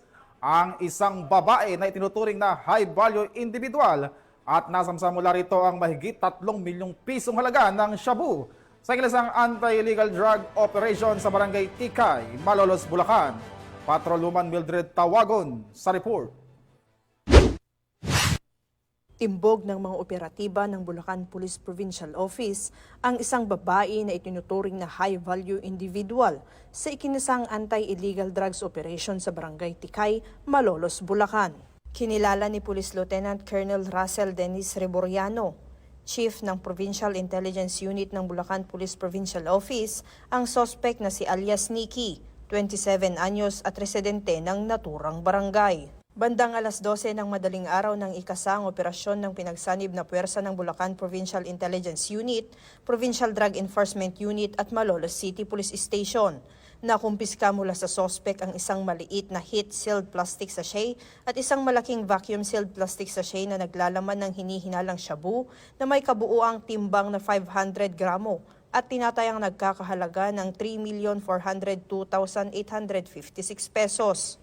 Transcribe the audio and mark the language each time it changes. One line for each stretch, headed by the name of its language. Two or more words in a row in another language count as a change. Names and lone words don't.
Filipino: Ang isang babae na itinuturing na
English: high-value individual
Filipino: at nasamsa mula rito ang mahigit 3 milyong pisong halaga ng shabu sa kilasang
English: anti-illegal drug operation
Filipino: sa Barangay Tikay, Malolos, Bulacan. Patrolwoman Mildred Tawagon sa report. Timbog ng mga operatiba ng Bulacan Police Provincial Office ang isang babae na itinuturing na
English: high-value individual
Filipino: sa ikinasang
English: anti-illegal drugs operation
Filipino: sa Barangay Tikay, Malolos, Bulacan. Kinilala ni Police Lieutenant Colonel Russell Dennis Reboriano, Chief ng Provincial Intelligence Unit ng Bulacan Police Provincial Office, ang suspect na si alias Nikki, 27 anyos at residente ng naturang barangay. Bandang alas 12 ng madaling araw ng ikasang operasyon ng pinagsanib na puwersa ng Bulacan Provincial Intelligence Unit, Provincial Drug Enforcement Unit at Malolos City Police Station. Nakumpiska mula sa suspect ang isang maliit na
English: heat-sealed plastic sachet
Filipino: at isang malaking
English: vacuum-sealed plastic sachet
Filipino: na naglalaman ng hinihinalang shabu na may kabuuang timbang na 500 gramo at tinatayang nagkakahalaga ng 3,402,856 pesos.